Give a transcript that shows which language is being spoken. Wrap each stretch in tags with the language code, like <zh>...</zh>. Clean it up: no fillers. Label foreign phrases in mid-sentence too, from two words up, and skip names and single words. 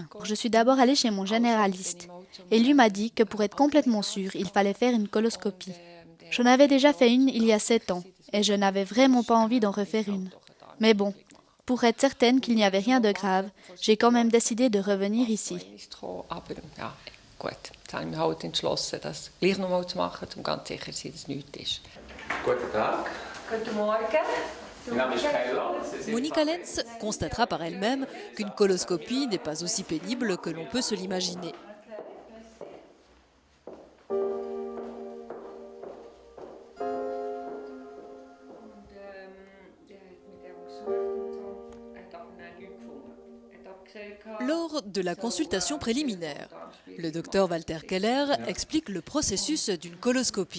<fr>Je suis d'abord allée chez mon généraliste. Et lui m'a dit que pour être complètement sûre, il fallait faire une coloscopie. J'en avais déjà fait une il y a 7 ans. Et je n'avais vraiment pas envie d'en refaire une. Mais bon, pour être certaine qu'il n'y avait rien de grave, j'ai quand même décidé de revenir ici.</fr> <de>Gut, jetzt habe ich mich halt entschlossen, das gleich noch mal zu machen, um ganz sicher zu sein, dass nichts ist. Guten Tag. Guten Morgen. Mein Name ist Keller.</de> <fr>Monika Lenz constatera par elle-même qu'une coloscopie n'est pas aussi pénible que l'on peut se l'imaginer. Lors de la consultation préliminaire, le docteur Walter Keller explique le processus d'une coloscopie.</fr>